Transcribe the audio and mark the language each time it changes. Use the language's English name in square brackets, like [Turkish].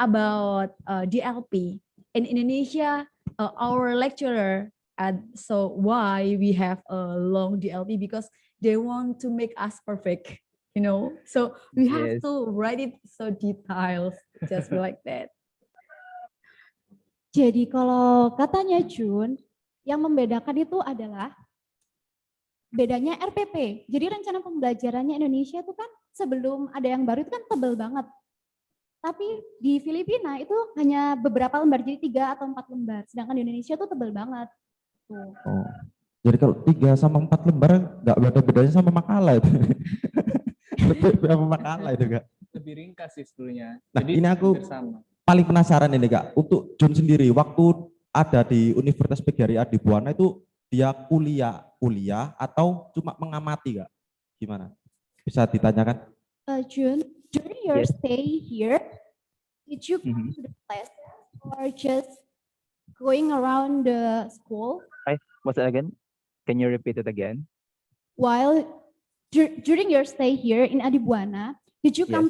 [English] about DLP in Indonesia, our lecturer so why we have a long DLP, because they want to make us perfect, so we have to write it so detailed, just like that. [Indonesian] Jadi kalau katanya Jun, yang membedakan itu adalah bedanya RPP. Jadi rencana pembelajarannya Indonesia itu kan sebelum ada yang baru itu kan tebel banget. Tapi di Filipina itu hanya beberapa lembar, jadi 3 atau 4 lembar. Sedangkan di Indonesia tuh tebel banget. Tuh. Oh. Jadi kalau 3 sama 4 lembar nggak ada bedanya sama makalah itu. Lebih sama makalah itu Kak. Lebih ringkas sih sebetulnya. Nah, Jadi ini aku hampir sama. paling penasaran ini Kak. Untuk Jun sendiri, waktu ada di Universitas PGRI di Buana itu dia kuliah atau cuma mengamati Kak? Gimana? Bisa ditanyakan? [English] Jun, during your Yes. stay here, did you come to the class or just going around the school? What's that again? Can you repeat it again? While during your stay here in Adibuana, did you come